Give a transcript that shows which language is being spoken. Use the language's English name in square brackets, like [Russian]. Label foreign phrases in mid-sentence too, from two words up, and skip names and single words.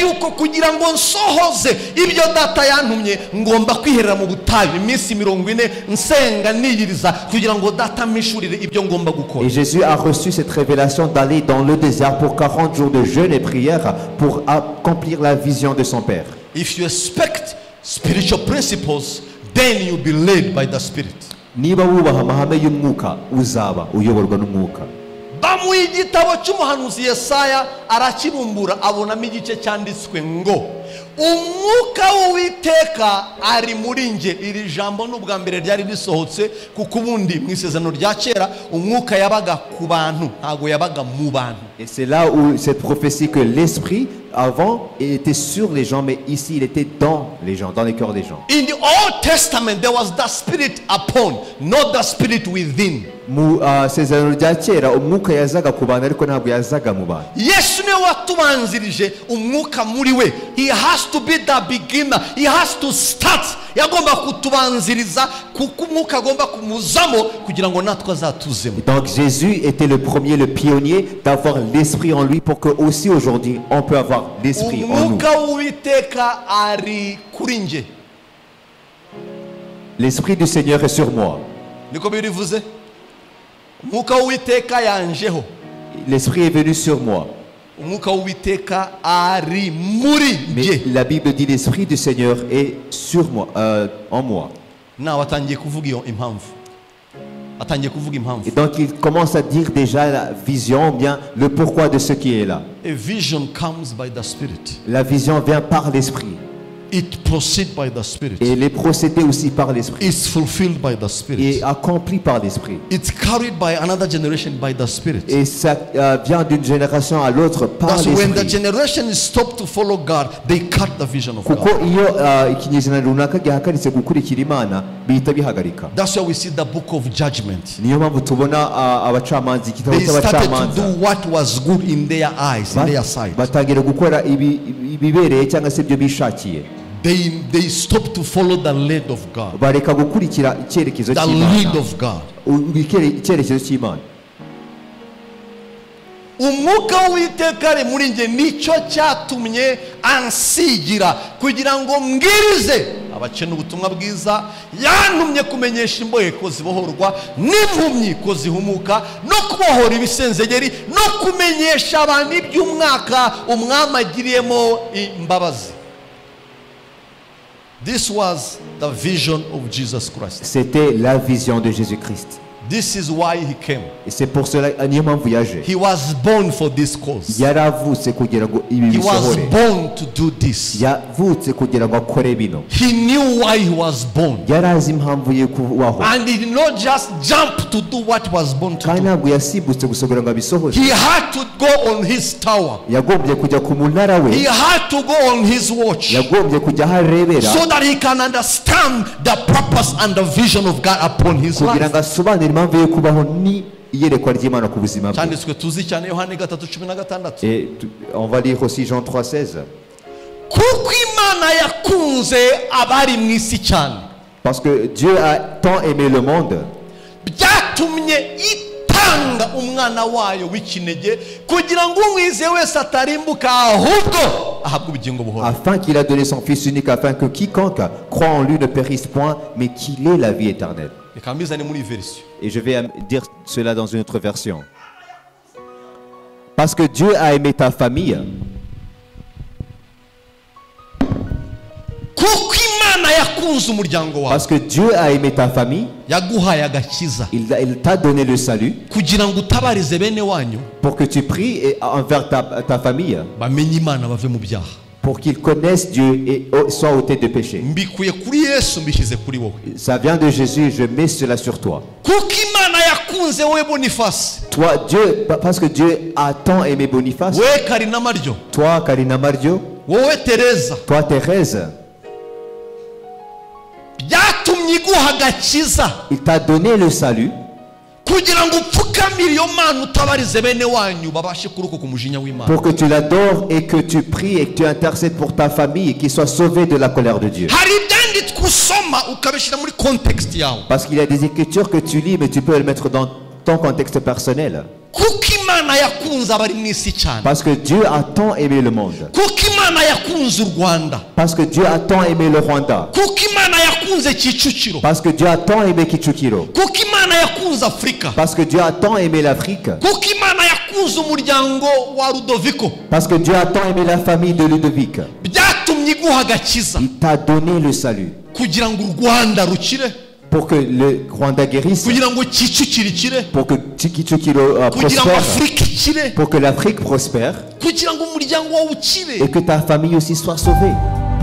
[French] Et Jésus a reçu cette révélation d'aller dans le désert pour 40 jours de jeûne et prière pour accomplir la vision de son Père. [English] If you expect spiritual principles, then you'll be led by the Spirit. [Kinyarwanda] Niba wubaha amahame y'umwuka uzaba uyoborwa n'umwuka. Bamuha igitabo cy'umuhanuzi Yesaya arakibumbura abonamo igice cyanditswe ngo umwuka w'Uwiteka ari muri nge. Iri jambo n'ubwa mbere ryari risohotse kuko ubundi mu isezerano rya kera umwuka yabaga ku bantu ntago yabaga mu bantu. [French] Et c'est là où cette prophétie que l'esprit avant était sur les gens, mais ici il était dans les gens, dans les cœurs des gens. [English] In the Old Testament there was the Spirit upon, not the Spirit within. [Kinyarwanda] Sezerano rya kera umwuka yazaga ku bantu ariko ntabwo yazaga mu bantu. Yesu niwe watubanzirije umwuka muri we. [English] He has to be the beginner. He has to start. [Kinyarwanda] Yagomba kutubanziriza kuko umwuka agomba kumuzamo kugira ngo natwe azatuzemo. [French] Donc Jésus était le premier, le pionnier d'avoir l'esprit en lui pour que aussi aujourd'hui on peut avoir l'esprit en nous. [Kinyarwanda] Umwuka w'Uwiteka ari kuri nge. [French] L'esprit du Seigneur est sur moi. [Kinyarwanda] Niko birivuze? Umwuka w'Uwiteka yanjeho. [French] L'esprit est venu sur moi. [Kinyarwanda] Umwuka w'Uwiteka ari muri nge. [French] La Bible dit l'esprit du Seigneur est sur moi, en moi. [Kinyarwanda] Na watangiye kuvuga iyo impamvu. Atangiye kuvuga impamvu. [French] Et donc il commence à dire déjà la vision, bien le pourquoi de ce qui est là. [English] A vision comes by the Spirit. [French] La vision vient par l'esprit. [English] It proceeds by the Spirit. [French] Et elle est procédée aussi par l'esprit. [English] It's fulfilled by the Spirit. [French] Et accomplie par l'esprit. [English] It's carried by another generation by the Spirit. [French] Et ça vient d'une génération à l'autre par l'esprit. [English] When the generation is stopped to follow God, they cut the vision of God. [Kinyarwanda] Kuko iyo ikinyejana runaka gihagaritse gukurikira Imana bihita bihagarika. [English] That's why we see the book of judgment. [Kinyarwanda] Niyo mpamvu tubona abacamanza igitabo cy'abacamanza. [English] They started to do what was good in their eyes, in their sight. [Kinyarwanda] Batangira gukora ibibereye cyangwa se ibyo bishakiye. [English] They stopped to follow the lead of God. [Kinyarwanda] Bareka gukurikira icyerekezo cy'Imana. [English] The lead of God. [Kinyarwanda] Icyerekezo cy'Imana. umwuka w'Uwiteka ari muri njye, nicyo cyatumye ansigira kugira ngo mbwirize abakene ubutumwa bwiza. Yantumye kumenyesha imbohe ko zibohorwa, n'impumyi ko zihumuka, no kubohora ibisenzegeri, no kumenyesha abantu iby'umwaka umwami agiriyemo imbabazi. [English] This was the vision of Jesus Christ. [French] C'était la vision de Jésus-Christ. [English] This is why he came. [French] Et c'est pour cela [Kinyarwanda] niyo mpamvu yaje. [English] He was born for this cause. [Kinyarwanda] Yaravutse kugira ngo ibi [English] He was [Kinyarwanda] bisohore. [English] born to do this. [Kinyarwanda] Yavutse kugira ngo akore bino. [English] He knew why he was born. [Kinyarwanda] Yarazi impamvu ye kubaho. [English] And he did not just jump to do what he was born to [Kinyarwanda] kandi [English] do. [Kinyarwanda] ntabwo yasibutse gusa kugira ngo abisohoze. [English] He had to go on his tower. [Kinyarwanda] Yagombye kujya ku munara we. [English] He had to go on his watch. [Kinyarwanda] Yagombye kujya aho arebera. [English] So that he can understand the purpose and the vision of God upon his [Kinyarwanda] kugira [English] life. [Kinyarwanda] ngo asobanure impamvu yo kubaho ni iyerekwa ry'Imana ku buzima bwe. Cyanditswe tuzi cyane Yohana 3:16. [French] Et on va lire aussi Jean 3:16. [Kinyarwanda] Kuko Imana yakunze abari mu isi cyane. [French] Parce que Dieu a tant aimé le monde. [Kinyarwanda] Byatumye itanga umwana wayo w'ikinege kugira ngo umwizeye wese atarimbuka ahubwo ahabwe ubugingo buhoraho. [French] Afin qu'il a donné son fils unique afin que quiconque croit en lui ne périsse point mais qu'il ait la vie éternelle. [Kinyarwanda] Reka mbizane muri version. [French] Et je vais dire cela dans une autre version. Parce que Dieu a aimé ta famille. [Kinyarwanda] Kuko Imana yakunze umuryango wawe. [French] Parce que Dieu a aimé ta famille. [Kinyarwanda] Yaguhaye agakiza. [French] Il t'a donné le salut. [Kinyarwanda] Kugira ngo utabarize bene wanyu. [French] Pour que tu pries envers ta famille. [Kinyarwanda] Bamenye Imana bave mu byaha. [French] Pour qu'ils connaissent Dieu et soient ôtés de péché. [Kinyarwanda] Mbikuye kuri Yesu mbishyize kuri wowe. [French] Ça vient de Jésus, je mets cela sur toi. [Kinyarwanda] Kuko Imana yakunze wowe Boniface. [French] Toi, Dieu, parce que Dieu a tant aimé Boniface. [Kinyarwanda] Wowe Karina Maryo. [French] Toi, Karina Mardio. [Kinyarwanda] Wowe Teresa. [French] Toi, Thérèse. [Kinyarwanda] Byatumye iguha agakiza. [French] Il t'a donné le salut. [Kinyarwanda] Kugira ngo upfukamire iyo Mana utabarize bene wanyu babashe kurokoka umujinya w'Imana. [French] Pour que tu l'adores et que tu pries et que tu intercèdes pour ta famille et qu'ils soient sauvés de la colère de Dieu. [Kinyarwanda] Hari ibyanditswe usoma ukabishyira muri context yawe. [French] Parce qu'il y a des écritures que tu lis mais tu peux les mettre dans ton contexte personnel. [Kinyarwanda] Kuko Imana yakunze abari mu isi cyane. [French] Parce que Dieu a tant aimé le monde. [Kinyarwanda] Kuko Imana yakunze u Rwanda. [French] Parce que Dieu a tant aimé le Rwanda. [Kinyarwanda] Kuko Imana yakunze Kicukiro. [French] Parce que Dieu a tant aimé Kicukiro. [Kinyarwanda] Kuko Imana yakunze Afrika. [French] Parce que Dieu a tant aimé l'Afrique. [Kinyarwanda] Kuko Imana yakunze umuryango wa Ludovico. [French] Parce que Dieu a tant aimé la famille de Ludovic. [Kinyarwanda] Byatumye iguha agakiza. [French] Il t'a donné le salut. [Kinyarwanda] Kugira ngo u Rwanda rukire. [French] Pour que le Rwanda guérisse. [Kinyarwanda] Kugira ngo Kicukiro ikire. [French] Pour que Kicukiro [Kinyarwanda] Kugira ngo [French] prospère. [Kinyarwanda] Afrika ikire. [French] Pour que l'Afrique prospère. [Kinyarwanda] Kugira ngo umuryango wawe ukire. [French] Et que ta famille aussi soit sauvée.